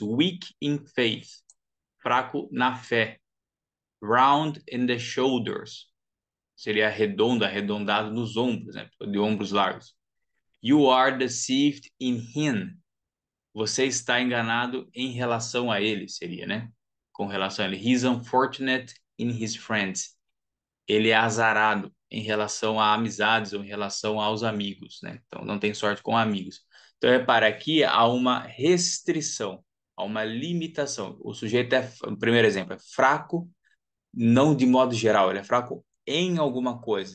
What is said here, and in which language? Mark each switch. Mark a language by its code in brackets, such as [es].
[en] Weak in faith, [pt] fraco na fé. [en] Round in the shoulders, [pt] seria redondo, arredondado nos ombros, né? De ombros largos. [en] You are deceived in him, [pt] você está enganado em relação a ele, seria, né? Com relação a ele. [en] He's unfortunate in his friends. [pt] Ele é azarado em relação a amizades ou em relação aos amigos, né? Então, não tem sorte com amigos. Então, repara, aqui há uma restrição, há uma limitação. O sujeito o primeiro exemplo, é fraco, não de modo geral, ele é fraco em alguma coisa.